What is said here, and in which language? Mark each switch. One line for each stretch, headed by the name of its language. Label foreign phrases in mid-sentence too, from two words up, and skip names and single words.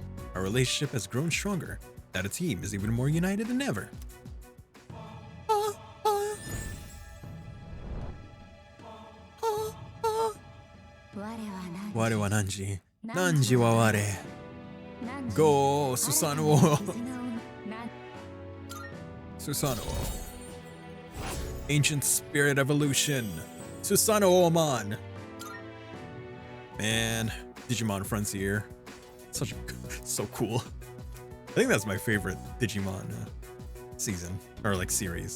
English: Our relationship has grown stronger. That a team is even more united than ever.
Japanese: 我は汝. 汝は我. Go,
English: Susanoo. Susanoo. Ancient Spirit Evolution. Susanoo-man. Man, Digimon Frontier. So cool. I think that's my favorite Digimon season or like series.